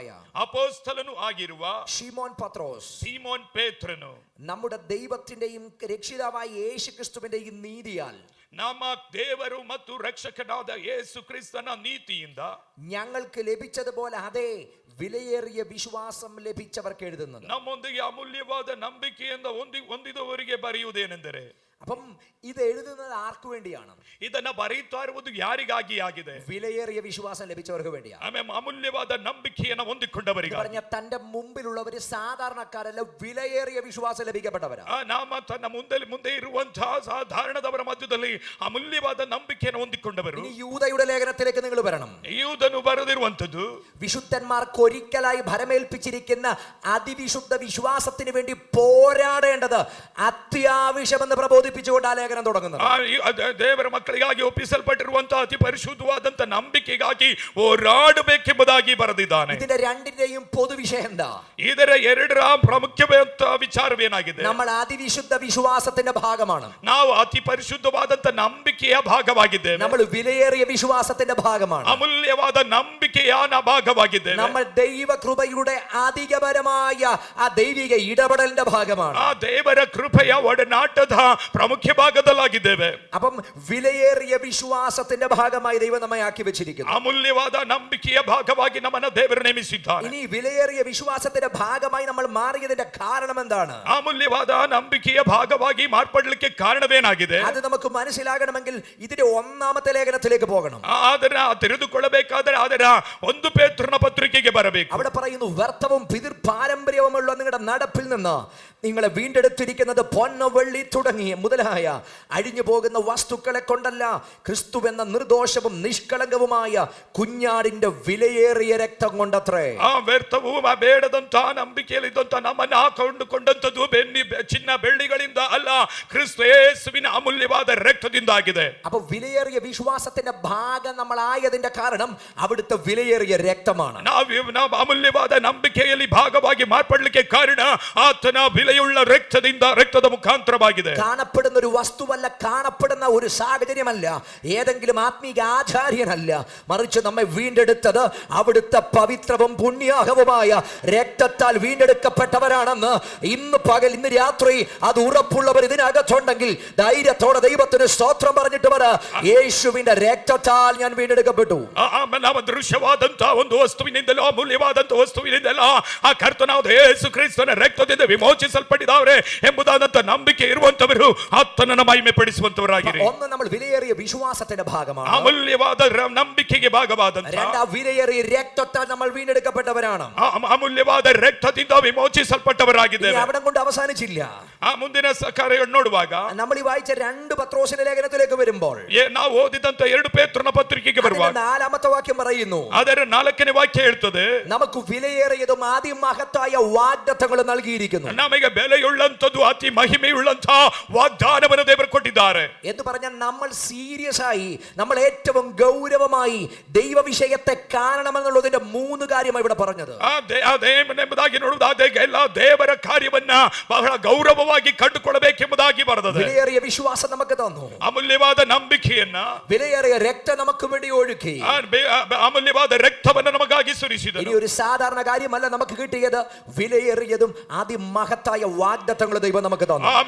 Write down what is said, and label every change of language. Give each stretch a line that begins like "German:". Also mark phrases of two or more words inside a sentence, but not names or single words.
Kannada: ಅಪೊಸ್ತಲನು ಆಗಿರುವ
Malayalam: ശിമോൻ പത്രോസ്,
Kannada: ಸೀಮೋನ್ ಪೇತ್ರನು,
Malayalam: നമ്മുടെ ദൈവത്തിന്റെയും രക്ഷിതാവായ യേശുക്രിസ്തുവിന്റെയും നീതിയാൽ,
Kannada: ನಮ್ಮ ದೇವರು ಮತ್ತು ರಕ್ಷಕನಾದ ಯೇಸು ಕ್ರಿಸ್ತನ ನೀತಿಯಿಂದ
Malayalam: ഞങ്ങൾക്ക് ലഭിച്ചതുപോലെ അതേ വിലയേറിയ വിശ്വാസം ലഭിച്ചവർക്ക് എഴുതുന്നത്.
Kannada: ನಮ್ಮೊಂದಿಗೆ ಅಮೂಲ್ಯವಾದ ನಂಬಿಕೆಯಿಂದ ಹೊಂದಿದವರಿಗೆ ಬರೆಯುವುದೇನೆಂದರೆ,
Malayalam: അപ്പം ഇത് എഴുതുന്നത് ആർക്ക് വേണ്ടിയാണ്?
Kannada: ಇದನ್ನ ಬರೆಯುತ್ತಾ ಇರುವುದು ಯಾರಿಗಾಗಿ ಆಗಿದೆ?
Malayalam: വിലയേറിയ വിശ്വാസം ലഭിച്ചവർക്ക് വേണ്ടിയാണ്.
Kannada: ಆಮೇಲೆ ಅಮೂಲ್ಯವಾದ ನಂಬಿಕೆಯನ್ನು ಹೊಂದಿಕೊಂಡವರಿಗೆ.
Malayalam: പറഞ്ഞ തന്റെ മുമ്പിലുള്ളവര് സാധാരണക്കാരല്ല, വിലയേറിയ വിശ്വാസം ലഭിക്കപ്പെട്ടവരാ.
Kannada: ನಾಮ ತನ್ನ ಮುಂದೆ ಇರುವಂತಹ ಸಾಧಾರಣದವರ ಮಧ್ಯದಲ್ಲಿ ಅಮೂಲ್ಯವಾದ ನಂಬಿಕೆಯನ್ನು ಹೊಂದಿಕೊಂಡವರು.
Malayalam: ഇനി യൂദയുടെ ലേഖനത്തിലേക്ക് നിങ്ങൾ വരണം.
Kannada: യൂദನು ಬರೆದಿರುವಂತದ್ದು,
Malayalam: വിശുദ്ധന്മാർക്ക് ഒരിക്കലായി ഭരമേൽപ്പിച്ചിരിക്കുന്ന അതിവിശുദ്ധ വിശ്വാസത്തിന് വേണ്ടി പോരാടേണ്ടത് അത്യാവശ്യമെന്ന് പ്രബോധിപ്പിച്ചുകൊണ്ട് ആ ലേഖനം തുടങ്ങുന്നത്.
Kannada: ದೇವರ ಮಕ್ಕಳಿಗಾಗಿ ಒಪ್ಪಿಸಲ್ಪಟ್ಟಿರುವಂತಹ ಅತಿ ಪರಿಶುದ್ಧವಾದಂತ ನಂಬಿಕೆಗಾಗಿ ಹೋರಾಡಬೇಕೆಂಬುದಾಗಿ ಬರೆದಿದ್ದಾನೆ.
Malayalam: ഇതിന്റെ രണ്ടിന്റെയും പൊതുവിഷയം എന്താ?
Kannada: ಇದರ ಎರಡರ ಪ್ರಾಮುಖ್ಯವಾದ ವಿಚಾರವೇನಾಗಿದೆ?
Malayalam: നമ്മൾ അതിവിശുദ്ധ വിശ്വാസത്തിന്റെ ഭാഗമാണ്.
Kannada: ನಾವು ಅತಿ ಪರಿಶುದ್ಧವಾದಂತ ನಂಬಿಕೆಯ ಭಾಗವಾಗಿದ್ದೇವೆ.
Malayalam: നമ്മൾ വിലയേറിയ വിശ്വാസത്തിന്റെ ഭാഗമാണ്.
Kannada: ಅಮೂಲ್ಯವಾದ ನಂಬಿಕೆಯ ಭಾಗವಾಗಿದ್ದೇವೆ.
Malayalam: നമ്മൾ ദൈവകൃപയുടെ അധികപരമായ ആ ദൈവിക ഇടപെടലിന്റെ ഭാഗമാണ്.
Kannada: ಆ ದೇವರ ಕೃಪೆಯ ಒಡನಾಟದ ಪ್ರಮುಖ ಭಾಗದಲ್ಲಾಗಿದ್ದೇವೆ.
Malayalam: അപ്പം വിലയേറിയ വിശ്വാസത്തിന്റെ ഭാഗമായി ദൈവം നമ്മെ ആക്കി വെച്ചിരിക്കുന്നു.
Kannada: ಅಮೂಲ್ಯವಾದ ನಂಬಿಕೆಯ ಭಾಗವಾಗಿ ನಮ್ಮನ್ನು ದೇವರು ನೇಮಿಸಿದ್ದಾನೆ.
Malayalam: ഇനി വിലയേറിയ വിശ്വാസത്തിന്റെ ഭാഗമായി നമ്മൾ മാറിയതിന്റെ കാരണം എന്താണ്?
Kannada: ಅಮೂಲ್ಯವಾದ ನಂಬಿಕೆಯ ಭಾಗವಾಗಿ ಮಾರ್ಪಡಲಿಕ್ಕೆ ಕಾರಣವೇನಾಗಿದೆ?
Malayalam: അത് നമുക്ക് മനസ്സിലാകണമെങ്കിൽ ഇതിന്റെ ഒന്നാമത്തെ ലേഖനത്തിലേക്ക് പോകണം.
Kannada: ಅದನ್ನ ತಿಳಿದುಕೊಳ್ಳಬೇಕಾದರೆ ಅದರ ಒಂದು ಪೇತ್ರನ ಪತ್ರಿಕೆಗೆ ಬರಬೇಕು.
Malayalam: അവിടെ പറയുന്നു, വ്യർത്ഥവും പിതൃ പാരമ്പര്യവുമുള്ള നിങ്ങളുടെ നടപ്പിൽ നിന്ന് നിങ്ങളെ വീണ്ടെടുത്തിരിക്കുന്നത് പൊന്ന് വെള്ളി തുടങ്ങിയ മുതലായ അഴിഞ്ഞു പോകുന്ന വസ്തുക്കളെ കൊണ്ടല്ല, ക്രിസ്തുവെന്ന നിർദോഷവും നിഷ്കളങ്കവുമായ കുഞ്ഞാടിന്റെ വിലയേറിയ രക്തം കൊണ്ടത്രേ.
Kannada: ಆ ವ್ಯರ್ಥವು ಬೇಡದಂತ ನಂಬಿಕೆಯಲ್ಲಿ ಇದ್ದಂತ ನಮ್ಮನ್ನು ಕೊಂಡುಕೊಂಡಂತದ್ದು ಚಿನ್ನ ಬೆಳ್ಳಿಗಳಿಂದ ಅಲ್ಲ, ಕ್ರಿಸ್ತ ಯೇಸುವಿನ ಅಮೂಲ್ಯವಾದ ರಕ್ತದಿಂದಾಗಿದೆ.
Malayalam: അപ്പൊ വിലയേറിയ വിശ്വാസത്തിന്റെ ഭാഗം നമ്മളായതിന്റെ കാരണം അവിടുത്തെ വിലയേറിയ രക്തമാണ്.
Kannada: ನಾವು ಅಮೂಲ್ಯವಾದ ನಂಬಿಕೆಯಲ್ಲಿ ಭಾಗವಾಗಿ ಮಾರ್ಪಡಲಿಕ್ಕೆ ಕಾರಣ ಆತನ
Malayalam: വിലയുള്ള രക്തದ മുഖാന്തരವಾಗಿದೆ. കാണപ്പെടുന്ന ഒരു വസ്തുവല്ല, കാണപ്പെടുന്ന ഒരു സാഹചര്യമല്ല, ഏതെങ്കിലും ആത്മീക ആചാര്യനല്ല, മറിച്ച് നമ്മെ വീണ്ടെടുത്തത് അവിടുത്തെ പവിത്രവും പുണ്യാഹവുമായ രക്തത്താൽ വീണ്ടെടുക്കപ്പെട്ടവരാണെന്ന് ഇന്ന് രാത്രി അത് ഉറപ്പുള്ളവർ ഇതിനകത്തുണ്ടെങ്കിൽ ധൈര്യത്തോടെ ദൈവത്തിന് സ്തോത്രം പറഞ്ഞിട്ട് പറ, യേശുവിന്റെ രക്തത്താൽ ഞാൻ വീണ്ടെടുക്കപ്പെട്ടു.
Kannada: ನಾವು ದೃಶ್ಯವಾದಂತಹ ಒಂದು ವಸ್ತುವಿನಿಂದಲೋ ಅಮೂಲ್ಯವಾದಂತಹ ವಸ್ತುವಿನಿಂದಲೋ ಆ ಕರ್ತನಾದ ಯೇಸು ಕ್ರಿಸ್ತನ ರಕ್ತದಿಂದ ವಿಮೋಚಿಸಲ್ಪಟ್ಟಿದ್ದಾರೆ ಎಂಬುದಾದಂತ ನಂಬಿಕೆ ಇರುವಂತವರು ಆತನನ್ನು ಮಹಿಮೆ ಪಡಿಸುವಂತವರಾಗಿರಿ.
Malayalam: ഒന്ന് നമ്മൾ വിലയേറിയ വിശ്വാസത്തിന്റെ ഭാഗമാണ്,
Kannada: ಅಮೂಲ್ಯವಾದ ನಂಬಿಕೆಗೆ ಭಾಗವಾದಂತ.
Malayalam: രണ്ടാം വിലയേറിയ രക്തത്താൽ നമ്മൾ വീണ്ടെടുക്കപ്പെട്ടവരാണ്,
Kannada: ಅಮೂಲ್ಯವಾದ ರಕ್ತದಿಂದ ವಿಮೋಚಿಸಲ್ಪಟ್ಟವರಾಗಿದ್ದೇವೆ.
Malayalam: അവിടെ കൊണ്ട് അവസാനിച്ചില്ല.
Kannada: ಆ ಮುಂದಿನ ಕಾರ್ಯಗಳನ್ನು ನೋಡುವಾಗ
Malayalam: നമ്മൾ ഈ വായിച്ച 2 പത്രോസിന്റെ ലേഖനത്തിലേക്ക് വരുമ്പോൾ
Kannada: ನಾವು ಓದಿದಂತ 2 ಪೇತ್ರನ ಪತ್ರಿಕೆಗೆ ಬರುವಾಗ
Malayalam: 4ാമത്തെ വാക്യം പറയുന്നു,
Kannada: ಅದರ 4ನೇ ವಾಕ್ಯ ಹೇಳ್ತದೆ,
Malayalam: നമുക്ക് വിലയേറിയതും അതിമഹത്തായ വാഗ്ദത്തങ്ങൾ നൽകിയിരിക്കുന്നു.
Kannada: ನಮಗೆ ಬೆಲೆಯುಳ್ಳಂತದ್ದು ಅತಿ ಮಹಿಮೆಯುಳ್ಳಂತ ವಾಗ್ದಾನವನ್ನು ದೇವರು ಕೊಟ್ಟಿದ್ದಾರೆ
Malayalam: എന്ന് പറഞ്ഞാൽ നമ്മൾ സീരിയസ് ആയി, നമ്മൾ ഏറ്റവും ഗൗരവമായി ദൈവ വിഷയത്തെ കാണണമെന്നുള്ളതിന്റെ 3 കാര്യമാണ് ഇവിടെ പറഞ്ഞത്.
Kannada: ಎಂಬುದಾಗಿ ನೋಡುವುದಾದ ಎಲ್ಲ ದೇವರ ಕಾರ್ಯವನ್ನ ಬಹಳ ಗೌರವವಾಗಿ ಕಂಡುಕೊಳ್ಳಬೇಕೆಂಬುದಾಗಿ ಬರೆದಿದೆ.
Malayalam: വിലയേറിയ വിശ്വാസം നമുക്ക് തന്നു,
Kannada: ಅಮೂಲ್ಯವಾದ ನಂಬಿಕೆಯನ್ನ,
Malayalam: വിലയേറിയ രക്തം നമുക്ക് വേണ്ടി ഒഴുക്കി,
Kannada: ಅಮೂಲ್ಯವಾದ ರಕ್ತವನ್ನು ನಮಗಾಗಿ ಸುರಿಸಿದರು.
Malayalam: ഇനി ഒരു സാധാരണ കാര്യമല്ല നമുക്ക് കിട്ടിയത്, വിലയേറിയതും അതിമഹത്തായ വാഗ്ദത്തങ്ങൾ ദൈവം നമുക്ക് തന്നു.